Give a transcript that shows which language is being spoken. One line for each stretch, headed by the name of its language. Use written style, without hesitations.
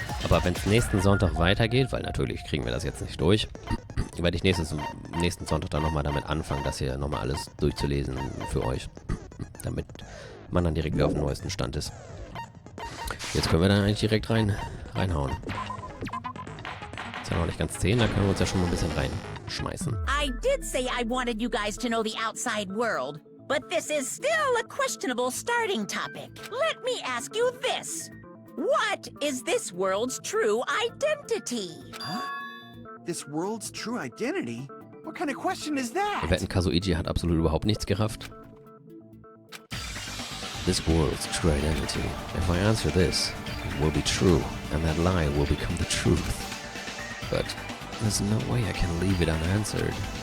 German: Aber wenn es nächsten Sonntag weitergeht, weil natürlich kriegen wir das jetzt nicht durch, werde ich nächsten Sonntag dann nochmal damit anfangen, das hier nochmal alles durchzulesen für euch. Damit man dann direkt wieder auf dem neuesten Stand ist. Jetzt können wir dann eigentlich direkt reinhauen. Ist ja noch nicht ganz 10, da können wir uns ja schon mal ein bisschen reinschmeißen.
English: I did say I wanted you guys to know the outside world, but this is still a questionable starting topic. Let me ask you this. What is this world's true identity? Huh? This world's true identity? What kind of question is that?
German: Wir wetten, Kazuichi hat absolut überhaupt nichts gerafft.
English: This world's true identity. If I answer this, it will be true, and that lie will become the truth. But there's no way I can leave it unanswered.